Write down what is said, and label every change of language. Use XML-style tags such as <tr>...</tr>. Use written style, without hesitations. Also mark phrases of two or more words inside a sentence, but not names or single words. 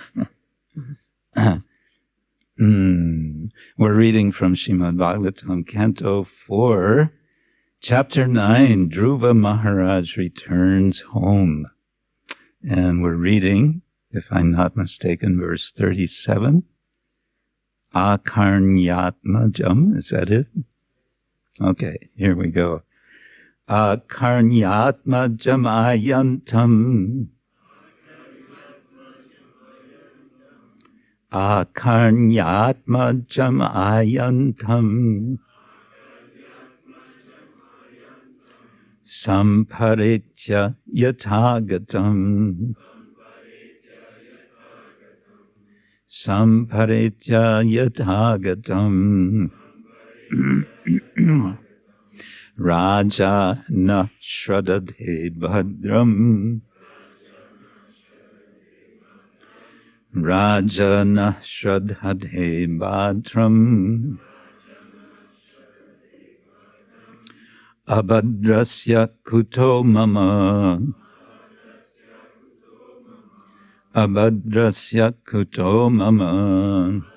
<en>We're reading from Srimad-Bhagavatam, Canto 4, Chapter 9, Dhruva Maharaj returns home. And we're reading, if I'm not mistaken, verse 37.</en> <sa>ākarṇyātma-jam,</sa> <en>is that it? Okay, here we go.</en> <sa>ākarṇyātma-jam āyāntaṁ. ākarṇyātma-jam āyāntaṁ. samparetya yathāgatam. Samparetya yathāgatam. Rājā na śraddadhe bhadram. Rājā na śraddadhe bhadram. Abhadrasya kuto mama. Abhadrasya kuto mama.</sa>